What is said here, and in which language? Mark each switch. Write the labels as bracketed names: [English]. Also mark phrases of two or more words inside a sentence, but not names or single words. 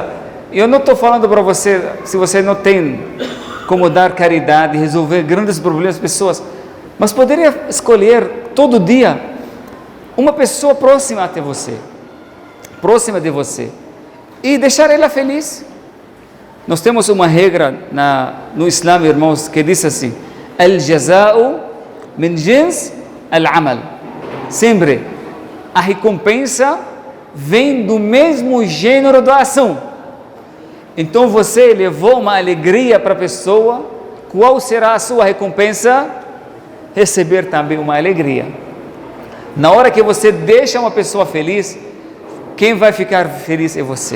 [Portuguese] Eu não estou falando para você, se você não tem como dar caridade, resolver grandes problemas das pessoas, mas poderia escolher todo dia uma pessoa próxima até você, próxima de você, e deixar ela feliz. Nós temos uma regra no Islã, irmãos, que diz assim: [Arabic] الجزاء من جنس العمل. [Portuguese] Sempre a recompensa vem do mesmo gênero da ação. Então você levou uma alegria para a pessoa, qual será a sua recompensa? Receber também uma alegria. Na hora que você deixa uma pessoa feliz, quem vai ficar feliz é você.